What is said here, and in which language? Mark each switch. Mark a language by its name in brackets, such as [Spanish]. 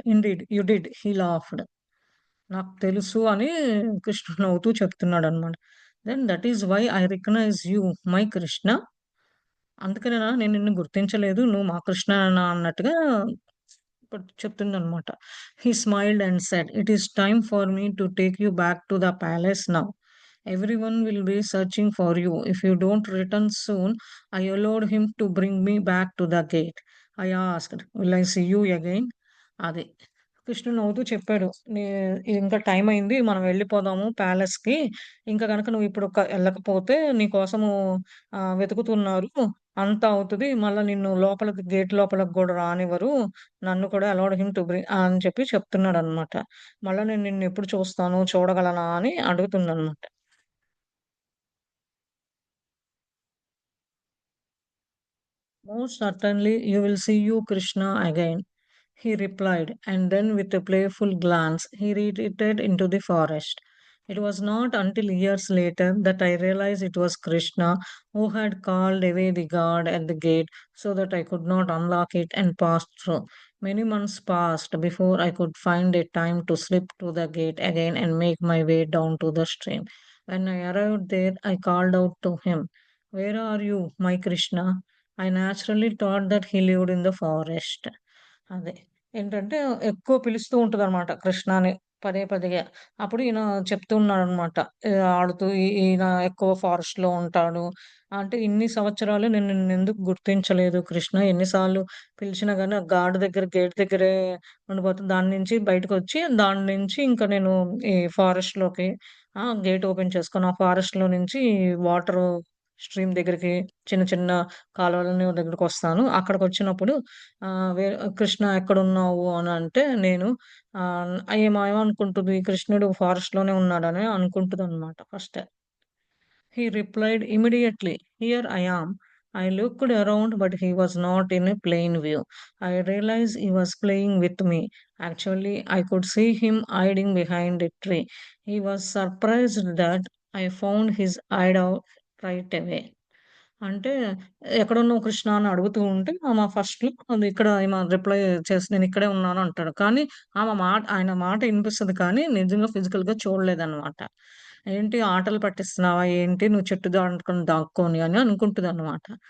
[English] Indeed you did he laughed. [Telugu] నాకు తెలుసు అని కృష్ణుడు నవ్వుతూ చెప్తున్నాడనమాట. [English] Then that is why I recognise you my Krishna. [Telugu] అందుకనేనా నేను నిన్ను గుర్తించలేదు. నువ్వు మా కృష్ణనేనా అన్నట్టుగా ఇప్పుడు చెప్తుందనమాట. [English] He smiled and said, "it is time for me to take you back to the palace now. Everyone will be searching for you. If you don't return soon, I allowed him to bring me back to the gate. I asked, will I see you again?" [Telugu] అది. కృష్ణుడు నవ్వుతూ చెప్పాడు. నీ ఇంకా time అయింది. మనం వెళ్ళిపోదాము ప్యాలెస్‌కి. ఇంకా గనక నువ్వు ఇప్పుడు ఎళ్ళకపోతే నీ కోసము వెతుకుతున్నారు. అంతా అవుతది. మళ్ళా నిన్ను లోపలికి గేట్ లోపలికి గూడా రానివ్వరు. నన్ను కూడా [English] allowed him to [Telugu] అని చెప్పి చెప్తున్నాడనమాట. మళ్ళా నేను నిన్నెప్పుడు చూస్తాను, చూడగలనా అని అడుగుతుందనమాట. [English] "Most certainly you will see you Krishna again," he replied, and then with a playful glance he retreated into the forest. It was not until years later that I realized it was Krishna who had called away the guard at the gate so that I could not unlock it and pass through. Many months passed before I could find a time to slip to the gate again and make my way down to the stream. When I arrived there, I called out to him, "Where are you, my Krishna?" I naturally thought that he lived in the forest. [Telugu] అదే. ఏంటంటే ఎక్కువ పిలుస్తూ ఉంటదనమాట కృష్ణ అని పదే. అప్పుడు ఈయన చెప్తూ ఉన్నాడనమాట. ఆడుతూ ఈయన ఎక్కువ ఫారెస్ట్‌లో ఉంటాడు. అంటే ఇన్ని సంవత్సరాలు నేను నిన్నెందుకు గుర్తించలేదు కృష్ణ. ఎన్ని సార్లు పిలిచినా గాని ఆ గార్డ్ దగ్గర గేట్ దగ్గరే ఉండిపోతుంది. దాని నుంచి బయటకొచ్చి దాని నుంచి ఇంక నేను ఈ ఫారెస్ట్‌లోకి గేట్ ఓపెన్ చేసుకొని ఆ ఫారెస్ట్‌లో నుంచి వాటరు స్ట్రీమ్ దగ్గరికి చిన్న చిన్న కాలువలని దగ్గరకొస్తాను. అక్కడికొచ్చినప్పుడు కృష్ణ ఎక్కడున్నావు అనంటే నేను ఏమనుకుంటుంది కృష్ణుడు ఫారెస్ట్‌లోనే ఉన్నాడని అనుకుంటదనమాట first. [English] He replied immediately, "Here I am." I looked around, but he was not in a plain view. I realized he was playing with me. Actually, I could see him hiding behind a tree. He was surprised that I found his hideout right away. [Telugu] అంటే "ఎక్కడున్నావు కృష్ణ" అని అడుగుతూ ఉంటే ఆమె ఫస్ట్‌లో అది ఇక్కడ ఈమె రిప్లై చేసి నేనిక్కడే ఉన్నాను అంటాడు. కానీ ఆయన మాట ఇనిపిస్తది కానీ నిజంగా ఫిజికల్‌గా చూడలేదనమాట. ఏంటి ఆటలు పట్టిస్తున్నావా ఏంటి నువ్వు చెట్టు దాటుకొని దాక్కొని అని అనుకుంటదనమాట.